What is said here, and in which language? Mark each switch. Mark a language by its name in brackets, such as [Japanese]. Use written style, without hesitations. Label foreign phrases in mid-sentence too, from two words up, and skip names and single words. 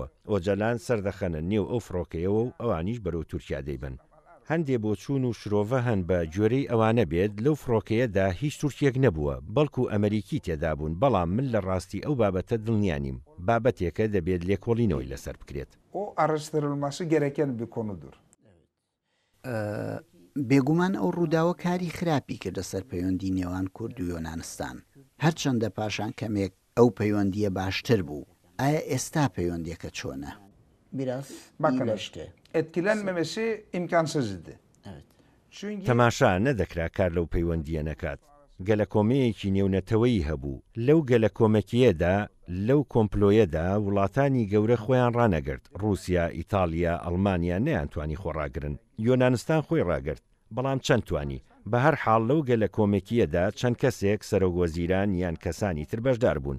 [Central Kurdish] ئۆجەلان سەردەخەنە نێو ئەو فڕۆکەیەوە و ئەوانیش بەرەو تورکیا دەیبن. هەندێ بۆچوون و شرۆڤە هەن بە گوێرەی ئەوانە بێت لەو فڕۆکەیەدا هیچ تورکێک نەبووە، بەڵکو ئەمریکی تێدا بوون، بەڵام من لە ڕاستی ئەو بابەتە دڵنیانیم، بابەتێکە دەبێت لێکۆڵینەوەی لەسەر بکرێت. [Turkish] O araştırılması gereken bir konudur. [Central Kurdish] بێگومان ئەو ڕووداوە کاری خراپی کردە سەر پەیوەندی نێوان کورد و یۆنانستان، هەرچەندە پاشان کەمێک ئەو پەیوەندیە باشتر بوو. ئایا ئێستا پەیوەندیەکە چۆنە؟ [Turkish] Bakın, etkilenmemesi imkansız idi. Çünkü [Central Kurdish] تەماشا نەدەکرا کار لەو پەیوەندیە نەکات. گەلە کۆمەیەکی نێونەتەوەی هەبوو. لەو گەلە کۆمەکیەدا، لەو کۆمپلۆیەدا وڵاتانی گەورە خۆیان ڕانەگرت. رووسیا، ئیتالیا، ئەڵمانیا نەیانتوانی خۆڕاگرن. یۆنانستان خۆی ڕاگرت، بەڵام چەند توانی. بە هەر حاڵ لەو گەلە کۆمەکیەدا چەند کەسێک سەرۆکوەزیران یان کەسانی تر بەشدار بوون.